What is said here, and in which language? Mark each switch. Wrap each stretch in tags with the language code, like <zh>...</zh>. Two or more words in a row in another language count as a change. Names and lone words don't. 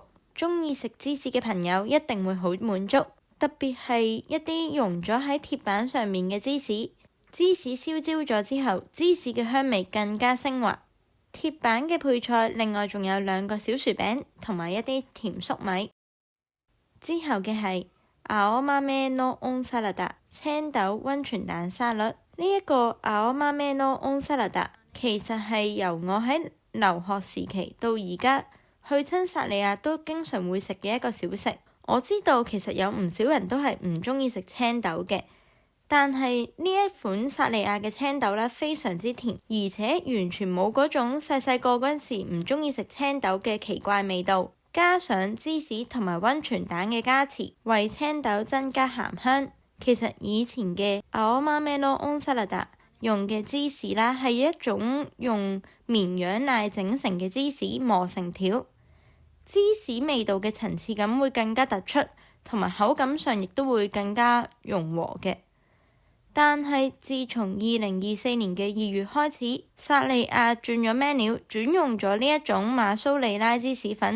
<yue>鍾意食芝士嘅朋友一定會好滿足，特別係一啲溶咗喺鐵板上面嘅芝士，芝士燒焦咗之後，芝士嘅香味更加升華。鐵板嘅配菜，另外仲有2個小薯餅同埋一啲甜粟米。之後嘅係</yue> <ja>青豆のオンサラダ</ja> <yue>青豆溫泉蛋沙律。呢一個</yue> <ja>青豆のオンサラダ</ja> <yue>其實係由我喺留學時期到而家去親薩莉亞都經常會食嘅一個小食。我知道其實有唔少人都係唔鍾意食青豆嘅。但係呢一款薩莉亞嘅青豆呢，非常之甜，而且完全冇嗰種細細個嗰陣時唔鍾意食青豆嘅奇怪味道。加上芝士同埋溫泉蛋嘅加持，為青豆增加鹹香。其實以前嘅</yue> <ja>青豆のオンサラダ</ja> <yue>用嘅芝士啦，係一種用綿羊奶整成嘅芝士磨成條，芝士味道嘅層次感會更加突出，同埋口感上亦都會更加融和嘅。但係自從2024年嘅2月開始，薩莉亞轉咗 menu， 轉用咗呢一種馬蘇里拉芝士粉。</yue>